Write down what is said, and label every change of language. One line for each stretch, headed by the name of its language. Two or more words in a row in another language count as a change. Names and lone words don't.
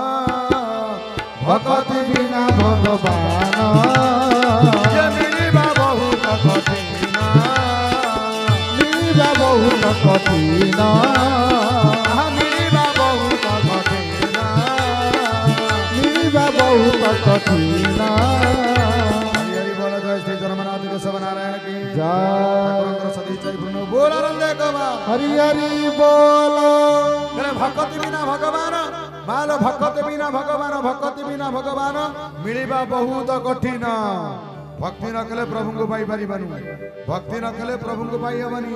Odia: ଭଗତି ବିନା ଭଗବାନ ମିଳିବା ବହୁତ କଠିନ, ମିଳିବା ବହୁତ କଠିନ, ମିଳିବା ବହୁତ କଠିନ, ମିଳିବା ବହୁତ କଠିନ।
Hindi: हरि हरि बोल। जय श्री जन्मनाथ केशव नारायण की जय।
Odia: ठाकुरଙ୍କର ସଦି ଜୟ ପୂର୍ଣ୍ଣ ବୋଲ ଆନନ୍ଦ କବା। ହରି ହରି ବୋଲ। ଭକ୍ତି ବିନା ଭଗବାନ ମାଲ, ଭକ୍ତି ବିନା ଭଗବାନ, ଭକ୍ତି ବିନା ଭଗବାନ ମିଳିବା ବହୁତ କଠିନ। ଭକ୍ତି ନ କଲେ ପ୍ରଭୁଙ୍କୁ ପାଇପାରିବାନି, ଭକ୍ତି ନ କଲେ ପ୍ରଭୁଙ୍କୁ ପାଇହେବନି।